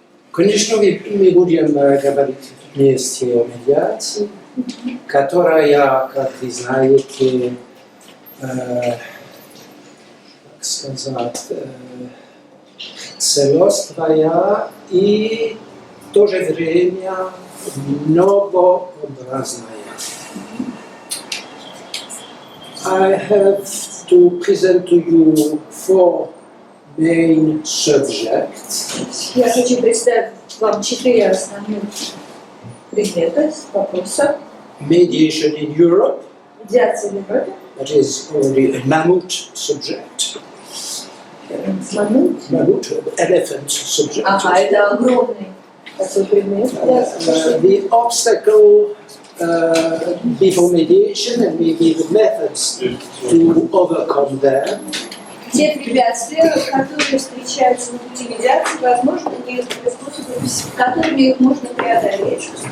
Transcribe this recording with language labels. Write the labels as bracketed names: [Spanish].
[Russian] Конечно, мы будем говорить вместе о медиации, которая, как вы знаете, как сказать, целостная и в то же время многообразная. [English] I have to present to you four main subjects. [Russian] Я хочу представить вам 4 основных предмета, вопроса. [English] Mediation in Europe. [Russian] Медиация в Европе. [English] That is already a mammoth subject. Mammoth, elephant subject. [Russian] Ага, это огромный такой предмет. [English] The obstacle before mediation and maybe the methods to overcome them. [Russian] Те препятствия, которые встречаются на пути медиации, возможно, некоторые способы, которыми их можно преодолеть.